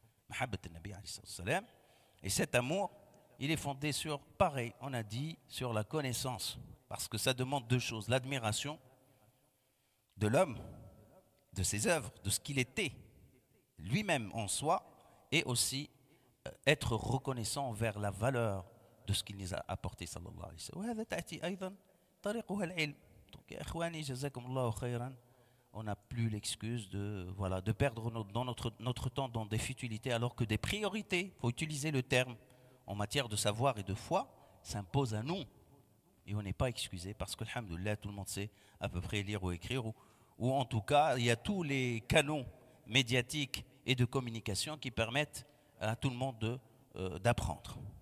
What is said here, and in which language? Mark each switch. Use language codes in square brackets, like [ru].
[fr] Mahabbat al-Nabi alayhi salatu wassalam. Et cet amour, il est fondé sur, pareil, on a dit, sur la connaissance. Parce que ça demande deux choses. L'admiration de l'homme, de ses œuvres, de ce qu'il était lui-même en soi, et aussi être reconnaissant envers la valeur de ce qu'il nous a apporté sallallahu alayhi wa sallam. [ar] وهذا تأتي أيضا طريقها العلم. Donc يا إخواني جزاكم الله خيرا. [fr] On n'a plus l'excuse de perdre notre temps dans des futilités alors que des priorités, il faut utiliser le terme, en matière de savoir et de foi, s'imposent à nous. Et on n'est pas excusé parce que, alhamdoulilah, tout le monde sait à peu près lire ou écrire, ou en tout cas, il y a tous les canaux médiatiques et de communication qui permettent à tout le monde d'apprendre.